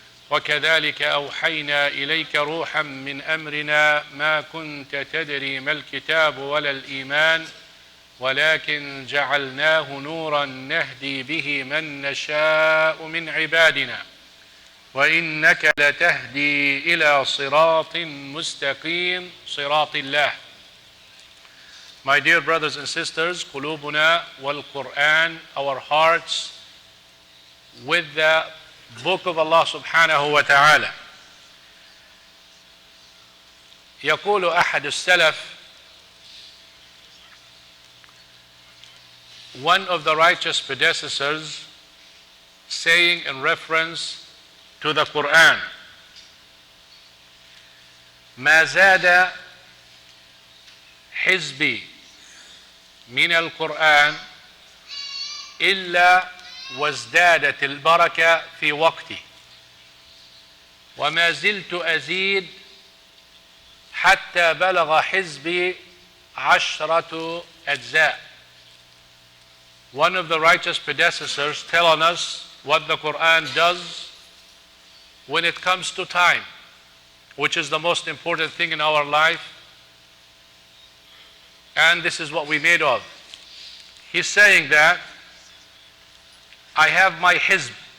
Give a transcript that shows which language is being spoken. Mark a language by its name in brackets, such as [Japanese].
[Arabic] وكذلك أوحينا إليك روحا من أمرنا ما كنت تدري ما الكتاب ولا الإيمان ولكن جعلناه نورا نهدي به من نشاء من عبادنا وإنك لتهدي إلى صراط مستقيم صراط الله. [English] My dear brothers and sisters, [Arabic] قلوبنا والقرآن, [English] our hearts with the book of Allah subhanahu wa ta'ala. [Arabic] يقول أحد السلف, [English] one of the righteous predecessors, saying in reference to the Quran, [Arabic] ما زاد حزبي من القرآن إلا وازدادت البركة في وقتي وما زلت أزيد حتى بلغ حزبي 10 أجزاء. [English] One of the righteous predecessors telling us what the Quran does when it comes to time, which is the most important thing in our life, and this is what we made of. He's saying that I have my hizb.